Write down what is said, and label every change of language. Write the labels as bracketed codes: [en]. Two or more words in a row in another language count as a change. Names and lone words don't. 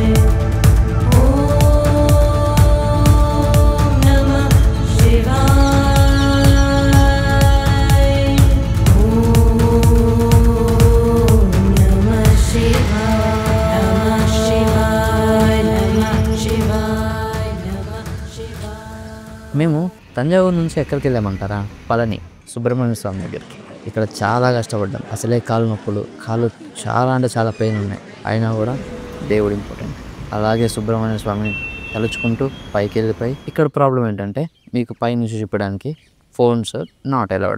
[sa] ॐ नमः शिवाय। ॐ नमः शिवाय। नमः शिवाय। नमः शिवाय। नमः शिवाय। [te] మేము తంజావూరు నుంచి ఎక్కడికి వెళ్ళామంటారా? పళని సుబ్రహ్మణ్య స్వామి దగ్గరికి. ఇక్కడ చాలా కష్టపడ్డాం. అసలే కాళ్ళు నొప్పులు, కాళ్ళు చాలా అంటే చాలా పెయిన్ ఉన్నాయి. అయినా కూడా దేవుడు ఇంపార్టెంట్. అలాగే సుబ్రహ్మణ్య స్వామిని తలుచుకుంటూ పైకి వెళ్ళిపోయి, ఇక్కడ ప్రాబ్లం ఏంటంటే మీకు పైనుంచి చూపడానికి [en] phones not allowed.